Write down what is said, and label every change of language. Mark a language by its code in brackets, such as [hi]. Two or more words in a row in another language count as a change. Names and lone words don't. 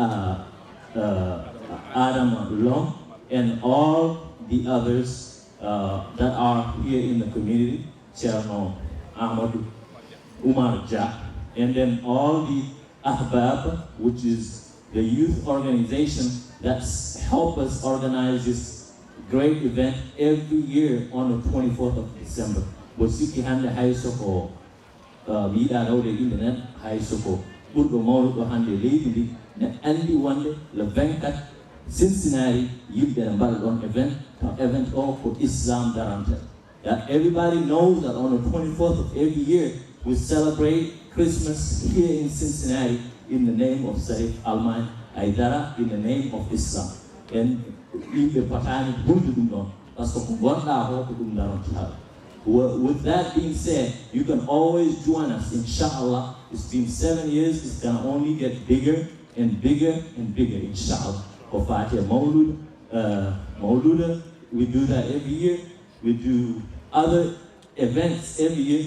[en] Adam Long and all the others that are here in the community, Chairman Amadou Umar Jah, and then all the Ahbab, which is the youth organization that's helped us organize this great event every year on the 24th of December. [ff] Bosiki hande hay soko miida rawde internet hay soko burdo mawludo hande leydi ne andi wonde le 24 Cincinnati yimɓe ne mbaɗa ɗon event o ko Islam daranta. [en] That everybody knows that on the 24th of every year we celebrate Christmas here in Cincinnati in the name of Sharif Alman Aidara, in the name of Islam. [ff] And yimɓe patani buntu ɗum ɗon [fr] parce que [ff] ko gonɗa ho ko ɗum daranta. [en] With that being said, you can always join us, inshallah. It's been 7 years, it's gonna only get bigger and bigger and bigger, inshallah. For Fatiha Mauluda, we do that every year. We do other events every year.